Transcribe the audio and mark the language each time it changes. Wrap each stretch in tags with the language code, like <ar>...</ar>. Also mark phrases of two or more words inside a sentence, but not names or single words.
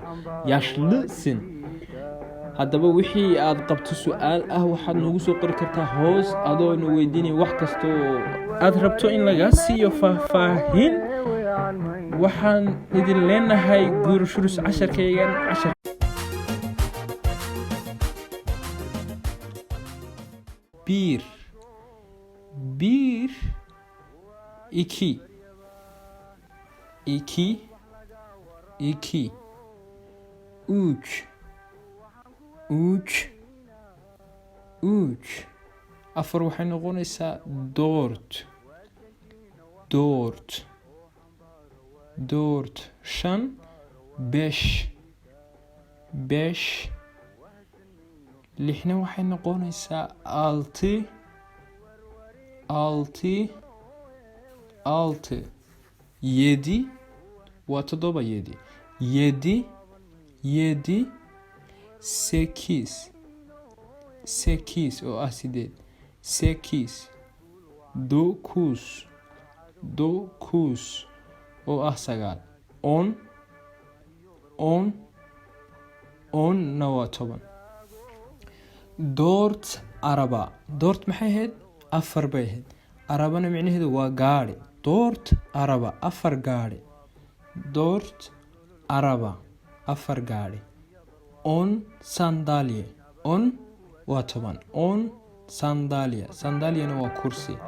<tr>yaşlısın.</tr> <so>haddaba wixii aad qabto su-aal ah waxaad noogu soo qori kartaa hoos adoona weydiinaya wax kasta oo aad rabto in lagaa siiyo faahfaahin. waxaan idin leenahay guurashurus casharkaygan cashar.</so> <tr>bir, bir, iki, iki, iki, üç, üç, üç.</tr> <so>afar waxay noqonaysaa</so> <tr>dört, dört, dört. shan, beş, beş.</tr> <so>lixna waxay noqonaysaa</so> <tr>altı, altı, altı. yedi</tr> <so>waa toddoba.</so> <tr>yedi, yedi, yedi. sekiz, sekiz</tr> <so>oo ah sideed.</so> <tr>sekiz, dokuz, dokuz</tr> <so>oo ah sagaal.</so> <tr>on, on,</tr> <so>onna waa toban.</so> <tr>dört araba. dört</tr> <so>maxay ahayd? afar bay ahayd. arabana micnaheedu waa gaari.</so> <tr>dört araba,</tr> <so>afar gaari.</so> <tr>dört araba,</tr> <so>afar gaari.</so> <tr>on sandalye. on</tr> <so>waa toban.</so> <tr>on sandalye.</tr> <so>sandalyena waa kursi.</so>